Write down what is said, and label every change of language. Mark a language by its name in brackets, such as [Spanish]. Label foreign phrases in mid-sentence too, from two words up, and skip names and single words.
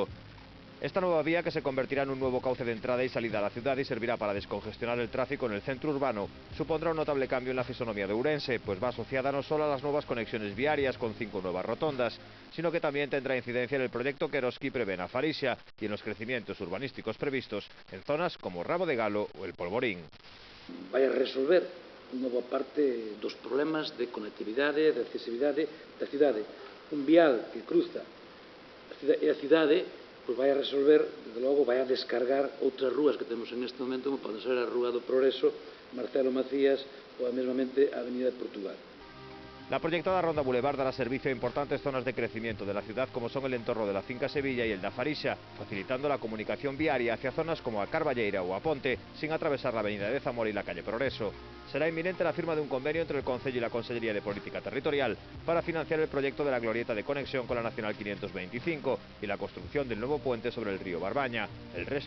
[Spanish] Esta nueva vía, que se convertirá en un nuevo cauce de entrada y salida a la ciudad y servirá para descongestionar el tráfico en el centro urbano, supondrá un notable cambio en la fisonomía de Ourense, pues va asociada no solo a las nuevas conexiones viarias con 5 nuevas rotondas, sino que también tendrá incidencia en el proyecto que Eroski prevé en Afarixa y en los crecimientos urbanísticos previstos en zonas como Rabo de Galo o El Polvorín. [Galician] Vai a resolver unha boa parte dos problemas de conectividade, de accesibilidade da cidade. Un vial que cruza a cidade pois vai a resolver, desde logo, vai a descargar outras rúas que temos en este momento, como pode ser a Rúa do Progreso, Marcelo Macías ou mesmamente a Avenida de Portugal. [Spanish] La proyectada ronda Boulevard dará servicio a importantes zonas de crecimiento de la ciudad, como son el entorno de la finca Sevilla y el de Afarixa, facilitando la comunicación viaria hacia zonas como a Carballeira o a Ponte, sin atravesar la avenida de Zamora y la calle Progreso. Será inminente la firma de un convenio entre el Concello y la Consellería de Política Territorial para financiar el proyecto de la glorieta de conexión con la Nacional 525 y la construcción del nuevo puente sobre el río Barbaña.